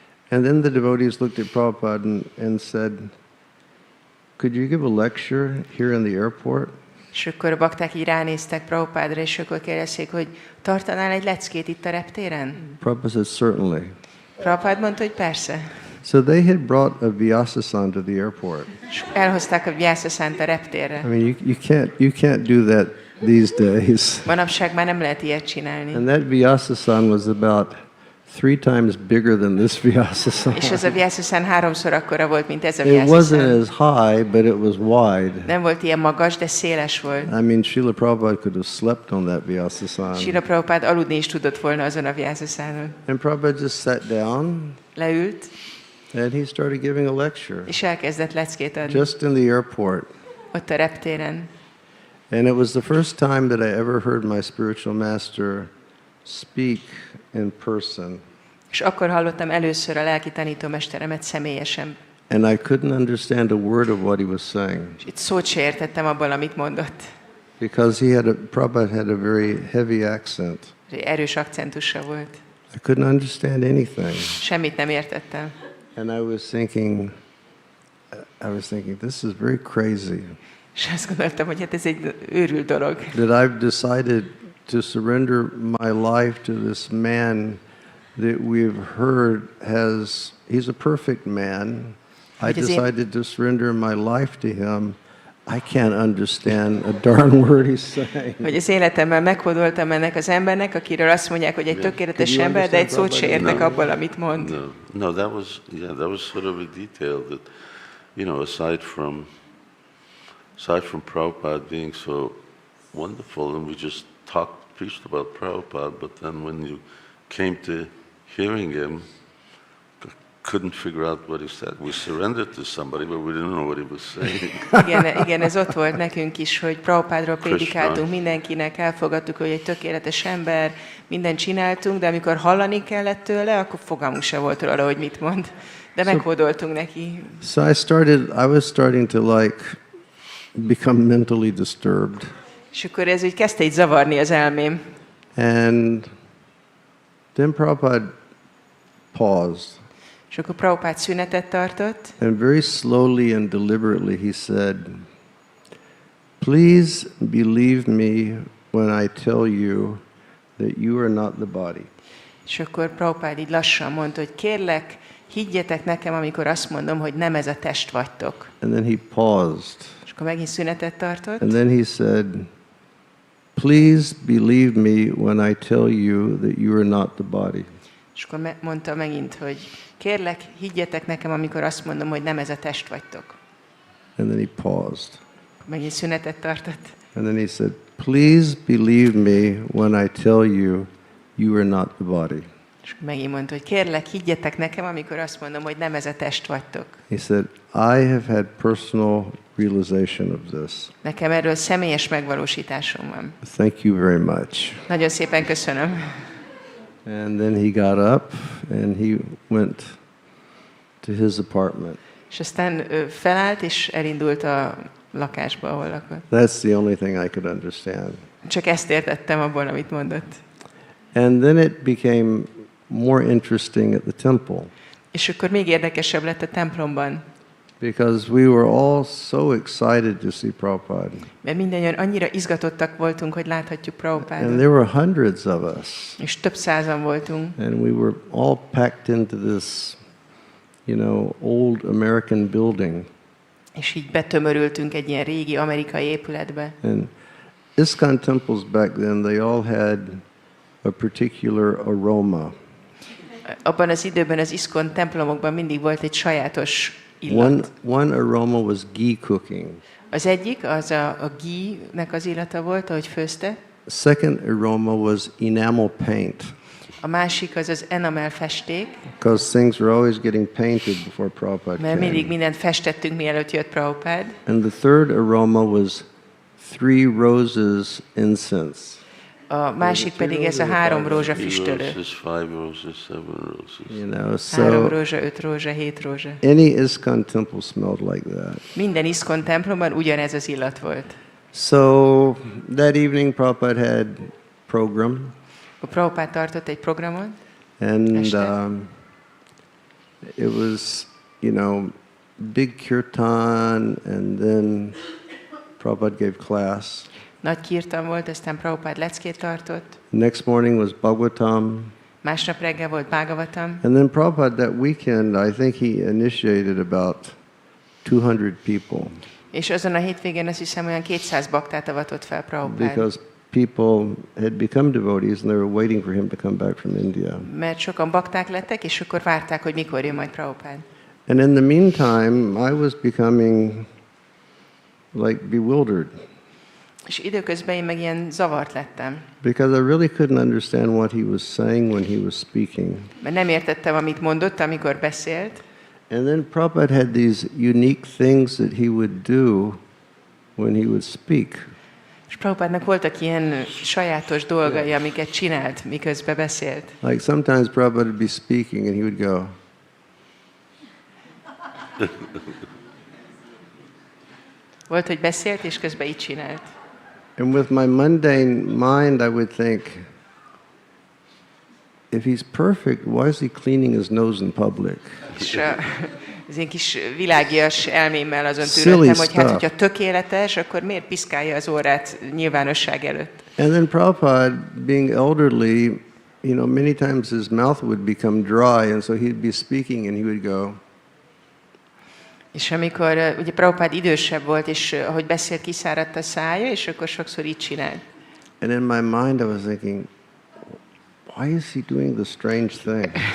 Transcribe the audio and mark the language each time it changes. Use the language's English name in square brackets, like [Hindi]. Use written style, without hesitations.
[English] And then the devotees looked at Prabhupada and said, could you give a lecture here in the airport? [Hungarian] És akkor a bakták így ránéztek Prabhupádra, és akkor kérdezték, hogy tartanál egy leckét itt a reptéren? [English] Prabhupada said, certainly. [Hungarian] Prabhupád mondta, hogy persze. [English] So they had brought a Vyasasan to the airport. [Hungarian] És elhozták a Vyászaszant a reptérre. [English] I mean, you can't do that these days. [Hungarian] Manapság már nem lehet ilyet csinálni. [English] And that Vyasasan was about 3 times bigger than this Vyasasan. [Hungarian] És ez a Vyászaszán 3-szor akkora volt, mint ez a [English] It wasn't [Hungarian] Vyászaszán. [English] as high, but it was wide. [Hungarian] Nem volt ilyen magas, de széles volt. [English] I mean, Srila Prabhupada could have slept on that Vyasasan. [Hungarian] Srila Prabhupád aludni is tudott volna azon a Vyászaszánon. [English] And Prabhupada just sat down [Hungarian] Leült, [English] and he started giving a lecture [Hungarian] és elkezdett leckét adni. [English] just in the airport. [Hungarian] Ott a reptéren. [English] And it was the first time that I ever heard my spiritual master speak in person. [Hungarian] És akkor hallottam először a lelki tanítómesteremet személyesen. [English] And I couldn't understand a word of what he was saying. [Hungarian] És itt szót se értettem abból, amit mondott. [English] Because Prabhupada had a very heavy accent. [Hungarian] Erős akcentusa volt. [English] I couldn't understand anything. [Hungarian] Semmit nem értettem. [English] And I was thinking, this is very crazy. [Hungarian] És azt gondoltam, hogy hát ez egy őrült dolog. [English] That I've decided to surrender my life to this man that we've heard he's a perfect man. I decided to surrender my life to him. I can't understand a darn word he's saying. [Hungarian] Hogy az életemben meghódoltam ennek az embernek, akiről azt mondják, hogy egy tökéletes ember, de egy szót se értek abból, amit mond. [English] No, that was sort of a detail that, aside from Prabhupada being so wonderful, and we just preached about Prabhupada, but then when you came to hearing him, couldn't figure out what he said. We surrendered to somebody, but we didn't know what he was saying. [Hungarian] Igen, ez ott volt nekünk is, hogy Prabhupádról prédikáltunk mindenkinek, elfogadtuk, hogy egy tökéletes ember, mindent csináltunk, de amikor hallani kellett tőle, akkor fogalmunk se volt róla, hogy mit mond. De meghódoltunk neki. [English] So I was starting to become mentally disturbed. [Hungarian] És akkor ez úgy kezdte így zavarni az elmém. [English] And then Prabhupada paused. [Hungarian] És akkor Prabhupád szünetet tartott, [English] And very slowly and deliberately he said, please believe me when I tell you that you are not the body. [Hungarian] és akkor Prabhupád így lassan mondta, hogy kérlek, higgyetek nekem, amikor azt mondom, hogy nem ez a test vagytok. [English] And then he paused. [Hungarian] És akkor megint szünetet tartott, [English] And then he said, please believe me when I tell you that you are not the body. [Hungarian] és akkor mondta megint, hogy kérlek, higgyetek nekem, amikor azt mondom, hogy nem ez a test vagytok. [English] And then he paused. [Hungarian] Megint szünetet tartott. [English] And then he said, please believe me when I tell you you are not the body. [Hungarian] És megint mondta, hogy kérlek, higgyetek nekem, amikor azt mondom, hogy nem ez a test vagytok. [English] He said, I have had personal realization of this. [Hungarian] Nekem erről személyes megvalósításom van. [English] Thank you very much. [Hungarian] Nagyon szépen köszönöm. [English] And then he got up and he went to his apartment. [Hungarian] És aztán felállt, és elindult a lakásba, ahol lakott. [English] That's the only thing I could understand. [Hungarian] Csak ezt értettem abból, amit mondott. [English] And then it became more interesting at the temple [Hungarian] És akkor még érdekesebb lett a templomban, [English] because we were all so excited to see Prabhupada. [Hungarian] mert mindannyian annyira izgatottak voltunk, hogy láthatjuk [English] And [Hungarian] Prabhupádot. [English] there were hundreds of us. [Hungarian] És több százan voltunk. [English] And we were all packed into this, old American building. [Hungarian] És így betömörültünk egy ilyen régi amerikai épületbe. [English] And ISKCON temples back then, they all had a particular aroma. [Hungarian] Abban az időben az ISKCON templomokban mindig volt egy sajátos illat. [English] One aroma was ghee cooking. [Hungarian] Az egyik, az a ghee-nek az illata volt, ahogy főzte. [English] The second aroma was enamel paint. [Hungarian] A másik az enamel festék, [English] Because things were always getting painted before Prabhupada [Hungarian] mert mindig [English] came. [Hungarian] mindent festettünk, mielőtt jött Prabhupád. [English] And the third aroma was 3 roses incense. [Hungarian] A másik pedig ez a 3 rózsa füstölő. [English] 3 roses, 5 roses, 7 roses. [Hungarian] 3 [English] So [Hungarian] rózsa, 5 rózsa, 7 rózsa. [English] any ISKCON temple smelled like that. [Hungarian] Minden ISKCON templomban ugyanez az illat volt. [English] So that evening Prabhupada had program. [Hungarian] A Prabhupád tartott egy programot, [English] And [Hungarian] Este. [English] It was, big kirtan, and then Prabhupada gave class. [Hungarian] Nagy kirtan volt, aztán Prabhupada leckét tartott. [English] Next morning was Bhagavatam. [Hungarian] Másnap reggel volt Bhagavatam. [English] And then Prabhupada, that weekend, I think he initiated about 200 people. [Hungarian] És azon a hétvégén azt hiszem olyan 200 baktát avatott fel Prabhupada. [English] Because people had become devotees and they were waiting for him to come back from India. [Hungarian] Mert sokan bakták lettek, és akkor várták, hogy mikor jön majd Prabhupada. [English] And in the meantime, I was becoming like bewildered. [Hungarian] És időközben én meg ilyen zavart lettem. [English] Because I really couldn't understand what he was saying when he was speaking. [Hungarian] Mert nem értettem, amit mondott, amikor beszélt. [English] And then Prabhupada had these unique things that he would do when he would speak. [Hungarian] És Prabhupádnak voltak ilyen sajátos dolgai, amiket csinált, miközben beszélt. [English] Like sometimes Prabhupada would be speaking and he would go. [Hungarian] Volt, hogy beszélt, és közben így csinált. [English] And with my mundane mind, I would think, if he's perfect, why is he cleaning his nose in public? [Hungarian] És az én kis világias elmémmel azon [English] Silly [Hungarian] tűrődtem, hogy hát, [English] stuff. [Hungarian] hogyha tökéletes, akkor miért piszkálja az órát nyilvánosság előtt? [English] And then Prabhupada, being elderly, many times his mouth would become dry, and so he'd be speaking and he would go. [Hungarian] És amikor ugye Prabhupád idősebb volt, és ahogy beszélt, kiszáradt a szája, és akkor sokszor így csinált. [English] And in my mind I was thinking, why is he doing this strange thing?